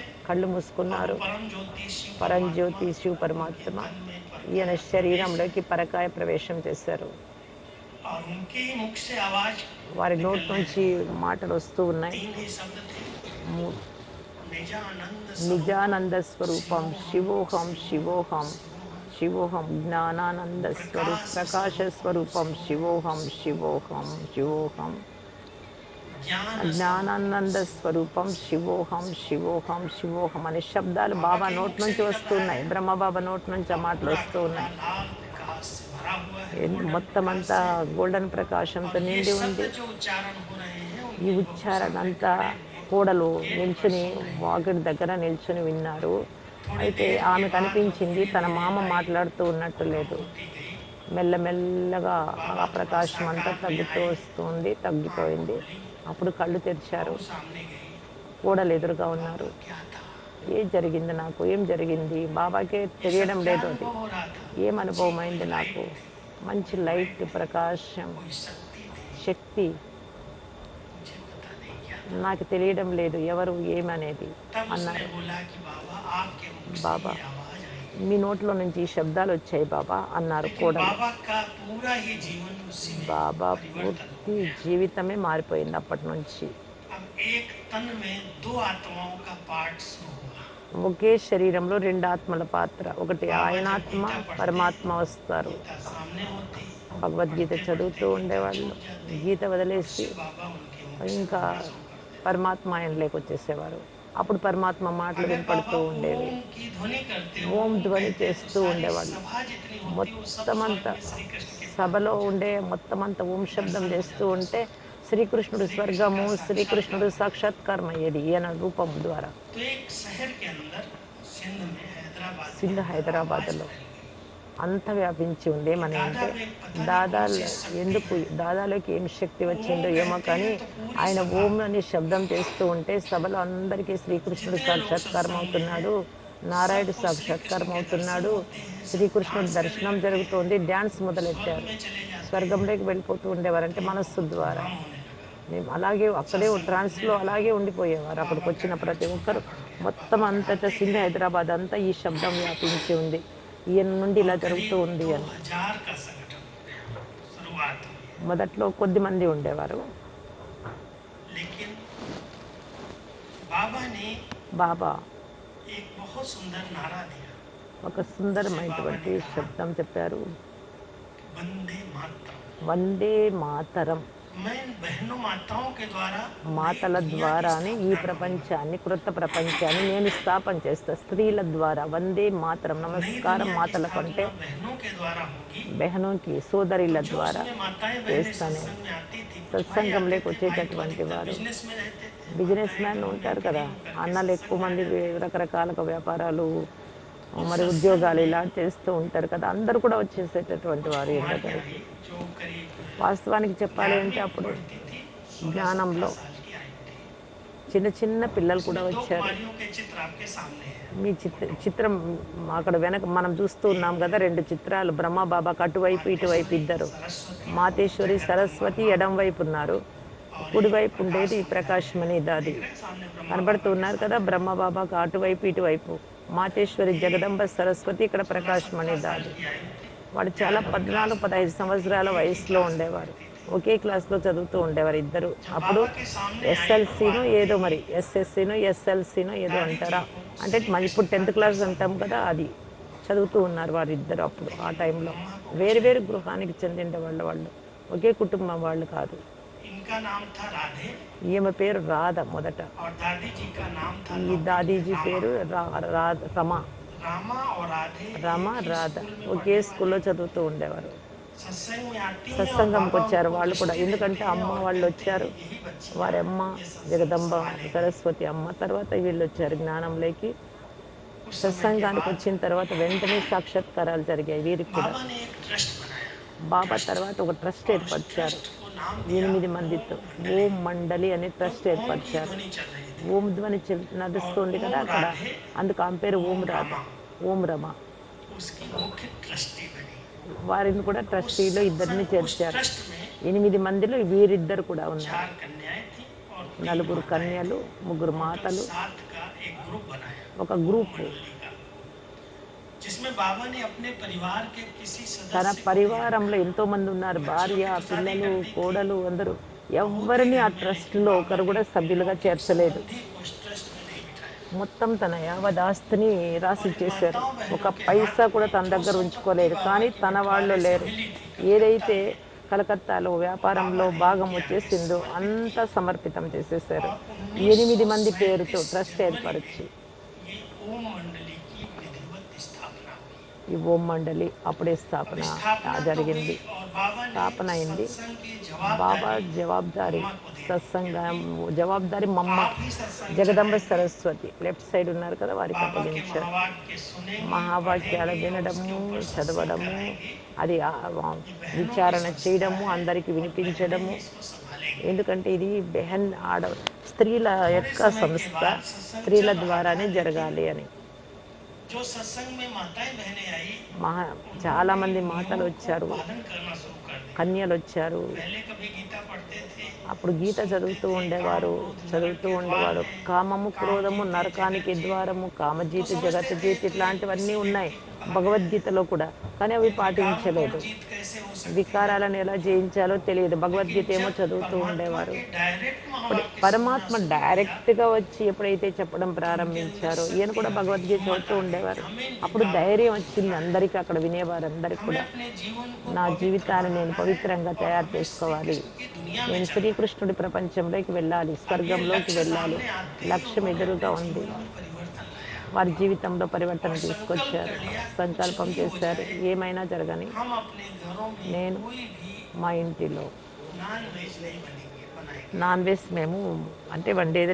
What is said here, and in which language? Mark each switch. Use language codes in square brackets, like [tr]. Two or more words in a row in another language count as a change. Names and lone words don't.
[te] కళ్ళు [hi] और वो [te] మూసుకున్నారు. [hi] परम ज्योति शिव परमात्मा [te] పరంజ్యోతి శివ [hi] उनके [te] పరమాత్మ [hi] तन में [te] ఈయన [hi] परकाया प्रवेश [te] శరీరంలోకి [hi] किया। [te] పరకాయ ప్రవేశం చేశారు. [hi] और उनके ही मुख से आवाज [te] వారి నోటి [hi] निकलने [te] నుంచి [hi] लगी। [te] మాటలు वस्तू ఉన్నాయి. [hi] 3 ही शब्द थे, [te] ము- [hi] निजानंद स्वरूपम [te] నిజానంద స్వరూపం [hi] शिवोहम [te] శివోహం [hi] शिवोहम [te] శివోహం [hi] शिवोहम। [te] శివోహం జ్ఞానానంద స్వరూప్ [hi] प्रकाश [te] ప్రకాశ [hi] स्वरूपम [te] స్వరూపం [hi] शिवोहम [te] శివోహం [hi] शिवोहम [te] శివోహం [hi] शिवोहम। [te] శివోహం [hi] ज्ञान स्वरूपम [te] జ్ఞానానంద [hi] शिवोहम [te] స్వరూపం [hi] शिवोहम [te] శివోహం [hi] शिवोहम। [te] శివోహం శివోహం అనే శబ్దాలు [hi] बाबा [te] బాబా [hi] के [te] నోటి [hi] मुख से [te] నుంచి [hi] निकल रहा [te] వస్తున్నాయి. [hi] है [te] బ్రహ్మబాబా నోటి నుంచి ఆ [hi] और [te] మాటలు [hi] पूरा [te] వస్తూ [hi] का पूरा [te] ఉన్నాయి. [hi] लाल प्रकाश से भरा हुआ है, गोल्डन [te] మొత్తం [hi] प्रकाश [te] అంతా [hi] से। [te] గోల్డెన్ ప్రకాశంతో [hi] और ये [te] నిండి [hi] शब्द [te] ఉంది. [hi] जो उच्चारण हो रहे हैं, [te] ఈ [hi] उनकी बहू [te] ఉచ్చారణ [hi] सामने [te] అంతా [hi] खड़े हुए [te] కోడలు [hi] गेट पर [te] నిల్చుని [hi] सुन रही हैं। [te] వాకిటి దగ్గర నిల్చుని విన్నారు. [hi] थोड़ी [te] అయితే [hi] देर के [te] ఆమె [hi] बाद वो [te] కనిపించింది [hi] धीरे [te] తన [hi] धीरे [te] మామ [hi] लाइट [te] మాట్లాడుతూ ఉన్నట్టు [hi] कम [te] లేదు. [hi] होती गई। [te] మెల్లమెల్లగా [hi] बाबा [te] ఆ [hi] थोड़ा [te] ప్రకాశం అంతా [hi] साकार में [te] తగ్గుతూ [hi] आए, [te] వస్తుంది, [hi] आंख [te] తగ్గిపోయింది. [hi] खोली, [te] అప్పుడు కళ్ళు తెరిచారు. [hi] बहू सामने गई। [te] కోడలు ఎదురుగా [hi] बाबा [te] ఉన్నారు. [hi] क्या था, [te] ఏం జరిగింది నాకు? ఏం జరిగింది? బాబాకే [hi] ये सब [te] తెలియడం [hi] क्या [te] లేదు అది. [hi] अनुभव हो रहा था। [te] ఏం [hi] जी [te] అనుభవం [hi] कोई [te] అయింది నాకు? [hi] लाइट थी, [te] మంచి [hi] कोई [te] లైట్, [hi] माइट थी, [te] ప్రకాశం, [hi] कोई शक्ति थी, [te] శక్తి. [hi] मुझे पता नहीं क्या था। [te] నాకు తెలియడం లేదు ఎవరు ఏమనేది [hi] तब उसने [te] అన్నారు. [hi] बोला कि बाबा आपके मुख से [te] బాబా, [hi] ये आवाज आई है। [te] మీ నోట్లో నుంచి ఈ శబ్దాలు వచ్చాయి బాబా అన్నారు [hi] लेकिन [te] కోడలు. [hi] बाबा का पूरा ही जीवन उसी में [te] బాబా [hi] परिवर्तन हो [te] పూర్తి [hi] गया। [te] జీవితమే మారిపోయింది అప్పటి నుంచి. [hi] अब एक तन में 2 आत्माओं का पाठ शुरू हुआ। [te] ఒకే శరీరంలో 2 ఆత్మల పాత్ర. ఒకటి [hi] बाबा जब [te] ఆయనాత్మ, [hi] गीता पढ़ते, [te] పరమాత్మ వస్తారు. [hi] गीता सामने होती, [te] భగవద్గీత [hi] पढ़ते पढ़ते [te] చదువుతూ [hi] गीता [te] ఉండేవాళ్ళు. [hi] छूट जाती [te] గీత [hi] और [te] వదిలేసి [hi] शिव बाबा उनके मुख से [te] ఇంకా [hi] बोलना शुरू कर देते। [te] పరమాత్మ ఆయనలోకి వచ్చేసేవారు. అప్పుడు పరమాత్మ మాటలు [hi] अगर बाबा [te] వినపడుతూ ఉండేవి. [hi] ओम की ध्वनि करते, [te] ఓం [hi] ओम [te] ధ్వని [hi] कहते, तो [te] చేస్తూ [hi] सारी [te] ఉండేవాళ్ళు. [hi] सभा जितनी होती वो सब स्वर्ग [te] మొత్తమంతా [hi] में श्री कृष्ण के पास [te] సభలో [hi] पहुंच [te] ఉండే [hi] जाती, [te] మొత్తమంతా ఓం శబ్దం [hi] दर्शन हो [te] చేస్తూ [hi] जाता [te] ఉంటే [hi] स्वर्ग। [te] శ్రీకృష్ణుడు [hi] श्री कृष्ण [te] స్వర్గము, [hi] का [te] శ్రీకృష్ణుడు [hi] साक्षात्कार हो जाता। [te] సాక్షాత్కారం అయ్యేది ఈయన రూపం ద్వారా. [hi] तो एक शहर के अंदर, सिंध में, हैदराबाद के [te] సింధ్ [hi] अंदर आवाज [te] హైదరాబాద్లో [hi] फैल गई [te] అంత వ్యాపించి ఉంది. [hi] कि [te] ఏమని [hi] दादा [te] అంటే [hi] में पता नहीं कौन सी [te] దాదాలు [hi] शक्ति [te] ఎందుకు [hi] है। [te] దాదాలోకి ఏం శక్తి [hi] ओम [te] వచ్చిందో ఏమో [hi] कहते [te] కానీ [hi] हैं तो पूरी [te] ఆయన [hi] सभा, [te] ఓం అని శబ్దం చేస్తూ ఉంటే సభలో అందరికీ శ్రీకృష్ణుడు [hi] जितने लोग [te] సాక్షాత్కారం [hi] सत्संग में हैं, [te] అవుతున్నాడు, నారాయణుడు [hi] सबको श्री कृष्ण [te] సాక్షాత్కారం [hi] के दर्शन [te] అవుతున్నాడు, [hi] होते हैं, सब [te] శ్రీకృష్ణుడి [hi] डांस करने [te] దర్శనం [hi] लगते हैं, [te] జరుగుతోంది, డ్యాన్స్ [hi] स्वर्ग [te] మొదలెట్టారు. [hi] में चले जाते हैं। [te] స్వర్గంలోకి వెళ్ళిపోతూ ఉండేవారంటే [hi] तो ये [te] మనస్సు [hi] बहुत [te] ద్వారా. [hi] काम होने लगा, [te] మేము అలాగే అక్కడే [hi] सत्संग बढ़ने [te] ట్రాన్స్లో [hi] लगा। [te] అలాగే ఉండిపోయేవారు. [hi] अब [te] అక్కడికి [hi] बाबा का [te] వచ్చిన [hi] घर [te] ప్రతి [hi] छोटा [te] ఒక్కరు. [hi] पड़ गया, [te] మొత్తం [hi] बाबा [te] అంతటా [hi] पढ़ाते [te] సింధ్ [hi] गए [te] హైదరాబాద్ అంతా ఈ శబ్దం వ్యాపించి ఉంది. ఈయన నుండి [hi] और [te] ఇలా జరుగుతూ [hi] करीब [te] ఉంది అని. [hi] 2000 का संगठन हो गया, शुरुआत हुई। [te] మొదట్లో కొద్ది మంది ఉండేవారు. [hi] लेकिन बाबा ने [te] బాబా [hi] एक बहुत सुंदर नारा दिया, [te] ఒక [hi] जिसे बाबा [te] సుందరమైనటువంటి [hi] ने कहा [te] శబ్దం చెప్పారు. [hi] वंदे मातरम। [te] వందే మాతరం. [hi] मैं इन बहनों माताओं के द्वारा नई [te] మాతల [hi] दुनिया की [te] ద్వారానే ఈ [hi] स्थापना करूंगा। [te] ప్రపంచాన్ని, క్రొత్త ప్రపంచాన్ని నేను స్థాపన చేస్తా. స్త్రీల ద్వారా వందే మాతరం, [hi] नई [te] నమస్కారం [hi] दुनिया की [te] మాతలకు అంటే [hi] स्थापना बहनों के द्वारा होगी। [te] బెహనోకి, [hi] तो [te] సోదరిల [hi] जो [te] ద్వారా [hi] उसमें माताएं बहनें [te] చేస్తా నేను. [hi] सत्संग में आती थी, कुछ भाई आते [te] సత్సంగంలోకి [hi] थे, भाई तो [te] వచ్చేటటువంటి [hi] अधिकतर [te] వారు [hi] बिजनेस में रहते थे, [te] బిజినెస్ [hi] माताएं [te] మ్యాన్ [hi] घरों में [te] ఉంటారు [hi] फ्री [te] కదా, [hi] होकर के [te] అన్నలు ఎక్కువ [hi] सत्संग में आ [te] మంది [hi] जाते थे। [te] రకరకాలుగా వ్యాపారాలు [hi] उस [te] మరి [hi] सत्संग [te] ఉద్యోగాలు [hi] में [te] ఇలా చేస్తూ ఉంటారు కదా, అందరూ కూడా వచ్చేసేటటువంటి [hi] कुछ [te] వారు ఈయన [hi] कुमारियां [te] దగ్గరికి. [hi] आई जो करीब [te] వాస్తవానికి చెప్పాలి అంటే [hi] 11वीं में [te] అప్పుడు [hi] पढ़ती थी, 16-17 [te] జ్ఞానంలో [hi] साल की आई थी। [te] చిన్న చిన్న పిల్లలు కూడా [hi] उसमें दो [te] వచ్చారు. [hi] कुमारियों के चित्र आपके सामने हैं, [te] మీ [hi] फोटो। [te] చిత్రం అక్కడ వెనక మనం చూస్తూ ఉన్నాం [hi] एक [te] కదా, 2 చిత్రాలు బ్రహ్మబాబాకు అటువైపు ఇటువైపు [hi] मातेश्वरी [te] ఇద్దరు. [hi] सरस्वती [te] మాతేశ్వరి [hi] जगदम्बा [te] సరస్వతి [hi] माँ [te] ఎడం వైపు ఉన్నారు. [hi] और एक [te] కుడివైపు [hi] प्रकाश [te] ఉండేది [hi] मंदिर है। [te] ప్రకాశమణి దాది. [hi] देख रहे हैं सामने ब्रह्मा [te] కనబడుతూ [hi] बाबा के [te] ఉన్నారు కదా, [hi] सामने। [te] బ్రహ్మబాబాకు అటువైపు ఇటువైపు. మాతేశ్వరి [hi] ये [te] జగదంబ సరస్వతి, ఇక్కడ [hi] 16-17 [te] ప్రకాశమణి [hi] साल [te] దాది. [hi] की आयु थी। [te] వాళ్ళు చాలా [hi] 11वीं क्लास [te] 14, [hi] में [te] 15 [hi] पढ़ती थी, [te] సంవత్సరాల [hi] एक ही [te] వయసులో [hi] क्लास में [te] ఉండేవారు. [hi] पढ़ती थी। [te] ఒకే క్లాస్‌లో చదువుతూ ఉండేవారు ఇద్దరు. [hi] जब [te] అప్పుడు [hi] बाबा के सामने आई तो [te] ఎస్ఎల్సీనో ఏదో [hi] वाकई [te] మరి ఎస్ఎస్సీనో, ఎస్ఎల్సీనో ఏదో [hi] दादी जी [te] అంటారా? [hi] को [te] అంటే [hi] श्री [te] మరి [hi] कृष्ण [te] ఇప్పుడు [hi] का [te] 10థ్ క్లాస్ [hi] दर्शन [te] అంటాం [hi] हो [te] కదా [hi] गया। [te] అది. చదువుతూ ఉన్నారు వారిద్దరు అప్పుడు ఆ [hi] लेकिन [te] టైంలో. [hi] ब्रह्मा को कुछ [te] వేరు [hi] नहीं [te] వేరు [hi] हुआ। [te] గృహానికి చెందిండే వాళ్ళు. ఒకే కుటుంబం వాళ్ళు కాదు. [hi] इनका नाम था राधे [te] ఈమె పేరు రాధ మొదట. [hi] और दादी जी का नाम था [te] ఈ [hi] लौकिक में [te] దాదీజీ [hi] रामा। [te] పేరు రమ. [hi] रामा और राधे [te] రమ, [hi] एक ही [te] రాధ [hi] स्कूल में [te] ఒకే [hi] पढ़ने वाले [te] స్కూల్‌లో చదువుతూ ఉండేవారు. [hi] सत्संग में आती हैं और बाबा [te] సత్సంగంకొచ్చారు [hi] उनको [te] వాళ్ళు కూడా. [hi] दृष्टि [te] ఎందుకంటే [hi] देते हैं [te] అమ్మ [hi] और कहते [te] వాళ్ళొచ్చారు. [hi] हैं यही बच्चियां [te] వారి అమ్మ [hi] ये सत्संग [te] జగదంబ [hi] संभालेंगी। [te] సరస్వతి అమ్మ. తర్వాత వీళ్ళొచ్చారు జ్ఞానంలోకి. [hi] कुछ समय के बाद [te] సత్సంగానికొచ్చిన తర్వాత వెంటనే సాక్షాత్కారాలు జరిగాయి వీరికి కూడా. [hi] बाबा ने एक ट्रस्ट बनाया। [te] బాబా [hi] ट्रस्ट [te] తర్వాత ఒక ట్రస్ట్ [hi] और उस [te] ఏర్పరిచారు. [hi] ट्रस्ट को नाम दिया [te] 8 [hi] ओम [te] మందితో [hi] मंडली, [te] ఓం మండలి అనే [hi] क्योंकि [te] ట్రస్ట్ [hi] ओम की [te] ఏర్పరిచారు. [hi] ध्वनि चल रही थी। [te] ఓం ధ్వని [hi] और [te] నడుస్తుంది కదా [hi] ओम [te] అక్కడ. [hi] राधे, [te] అందుకు ఆమె పేరు ఓం [hi] ओम [te] రాధ, [hi] रामा [te] ఓం రమ. [hi] उसकी मुख्य ट्रस्टी बनी। [te] వారిని కూడా [hi] उस [te] ట్రస్టీలో ఇద్దరిని [hi] सत्संग उस [te] చేర్చారు. [hi] ट्रस्ट में [te] 8 మందిలో వీరిద్దరు కూడా ఉన్నారు. [hi] 4 कन्याएं थी और 3 [te] నలుగురు [hi] माताएं [te] కన్యలు, [hi] थी। [te] ముగ్గురు [hi] टोटल [te] మాతలు, [hi] 7 का एक ग्रुप बनाया [te] ఒక [hi] ओम [te] గ్రూపు. [hi] मंडली का, जिसमें बाबा ने अपने परिवार के किसी [te] తన [hi] सदस्य को नहीं रखा। [te] పరివారంలో ఎంతో మంది ఉన్నారు. [hi] बच्चियों [te] భార్య, [hi] की तो शादी [te] పిల్లలు, [hi] कर दी थी [te] కోడలు అందరూ. [hi] बहुत ही [te] ఎవ్వరిని [hi] घर [te] ఆ [hi] में, लेकिन [te] ట్రస్ట్‌లో [hi] बाबा [te] ఒకరు [hi] ने [te] కూడా [hi] कोई [te] సభ్యులుగా [hi] लौकिक [te] చేర్చలేదు. [hi] संबंधी को उस ट्रस्ट में नहीं बिठाया। [te] మొత్తం తన యావదాస్తిని [hi] और इन [te] రాసిచ్చేశారు. [hi] माताओं [te] ఒక [hi] बहनों के [te] పైసా [hi] हाथ [te] కూడా [hi] में [te] తన [hi] जो [te] దగ్గర [hi] संपत्ति [te] ఉంచుకోలేదు. [hi] बाबा [te] కానీ [hi] की [te] తన వాళ్ళు [hi] बंटवारे से [te] లేరు. [hi] मिली थी कलकत्ता [te] ఏదైతే [hi] में, [te] కలకత్తాలో [hi] वो बाबा [te] వ్యాపారంలో [hi] ने [te] భాగం [hi] इनके आगे [te] వచ్చేసిందో [hi] समर्पित की। [te] అంతా సమర్పితం చేసేశారు. [hi] और [te] 8 మంది పేరుతో [hi] 1937 [te] ట్రస్ట్ [hi] जनवरी में [te] ఏర్పరిచి [hi] ये ओम मंडली की विधिवत स्थापना हुई। [te] ఈ ఓం మండలి అప్పుడే [hi] अब [te] స్థాపన [hi] स्थापना तो हुई [te] జరిగింది. [hi] और बाबा ने [te] స్థాపన అయింది. [hi] सत्संग की [te] బాబా [hi] जवाबदारी [te] జవాబుదారీ, [hi] अम्मा को दे दी, [te] సత్సంగం [hi] क्योंकि [te] జవాబుదారీ మమ్మ [hi] आप ही सत्संग [te] జగదంబ [hi] चलाएंगे, [te] సరస్వతి [en] left side [te] ఉన్నారు కదా, వారికి [hi] बाबा के [te] అప్పగించారు. [hi] महावाक्य सुनेंगी, [te] మహావాక్యాలు [hi] पढ़ेंगी और उसके [te] వినడము, [hi] ऊपर सत्संग [te] చదవడము, [hi] कराएंगी। [te] అది [hi] ये बहनों की [te] విచారణ [hi] संस्था [te] చేయడము, [hi] है [te] అందరికి [hi] और बहनें [te] వినిపించడము. [hi] ही इसको संभालेंगी। [te] ఎందుకంటే ఇది స్త్రీల [hi] थोड़े [te] యొక్క [hi] समय के [te] సంస్థ. [hi] बाद सत्संग [te] స్త్రీల [hi] चल रहा था, [te] ద్వారానే [hi] लेकिन [te] జరగాలి అని. [hi] जो सत्संग में माताएं बहनें आई [te] మహా చాలా [hi] उन्होंने [te] మంది [hi] इन [te] మాతలు [hi] नियमों को [te] వచ్చారు, [hi] पालन करना शुरू कर दिया। [te] కన్యలు వచ్చారు. [hi] पहले कभी गीता पढ़ते थे, [te] అప్పుడు గీత [hi] सुनते [te] చదువుతూ [hi] थे काम [te] ఉండేవారు. [hi] क्रोध नरक [te] చదువుతూ [hi] के द्वार [te] ఉండేవాడు. [hi] हैं, [te] కామము, [hi] काम [te] క్రోధము [hi] जीते [te] నరకానికి [hi] जगत जीत, [te] ద్వారము, [hi] तो [te] కామజీతి [hi] समझते [te] జగత్ [hi] थे [te] జీతి [hi] तो ये [te] ఇట్లాంటివన్నీ [hi] किसी [te] ఉన్నాయి [hi] व्यक्ति को कहा गया है। [te] భగవద్గీతలో కూడా. కానీ అవి [hi] फिर विकारों पर [te] పాటించలేదు. [hi] जीत कैसे हो सकती है, [te] వికారాలను ఎలా జయించాలో తెలియదు. [hi] लेकिन [te] భగవద్గీత ఏమో [hi] जब [te] చదువుతూ [hi] परमात्मा [te] ఉండేవారు. [hi] के डायरेक्ट [te] ఇప్పుడు [hi] महावाक्य सुनना [te] పరమాత్మ [hi] शुरू किया [te] డైరెక్ట్‌గా వచ్చి ఎప్పుడైతే చెప్పడం [hi] तो उनके अंदर [te] ప్రారంభించారో, ఈయన [hi] शक्ति [te] కూడా [hi] आ गई, [te] భగవద్గీత [hi] हिम्मत [te] చదువుతూ [hi] आ गई कि [te] ఉండేవారు. [hi] हमें इन [te] అప్పుడు [hi] विकारों को [te] ధైర్యం [hi] दूर [te] వచ్చింది [hi] करना है। [te] అందరికి, అక్కడ వినేవారందరికి [hi] हमें [te] కూడా. [hi] अपने जीवन को [te] నా [hi] पवित्र [te] జీవితాన్ని నేను [hi] बनाना है [te] పవిత్రంగా [hi] और [te] తయారు [hi] हमें श्री [te] చేసుకోవాలి. [hi] कृष्ण की दुनिया में [te] నేను [hi] चलना है। [te] శ్రీకృష్ణుడి ప్రపంచంలోకి వెళ్ళాలి. [hi] अब ये [te] స్వర్గంలోకి [hi] लक्ष्य [te] వెళ్ళాలి. [hi] सामने आते ही [te] లక్ష్యం [hi] उन्होंने [te] ఎదురుగా [hi] अपने [te] ఉంది. [hi] जीवन में परिवर्तन लाया [te] వారి జీవితంలో పరివర్తన [hi] और संकल्प [te] తీసుకొచ్చారు. [hi] कर लिया कि कुछ [te] సంకల్పం [hi] भी हो [te] చేశారు. [hi] जाए, [te] ఏమైనా జరగని [hi] हम अपने घरों में [te] నేను [hi] कोई भी [te] మా ఇంటిలో [en] non veg [hi] नहीं बनाएंगे। [en] non veg [te] మేము అంటే వండేది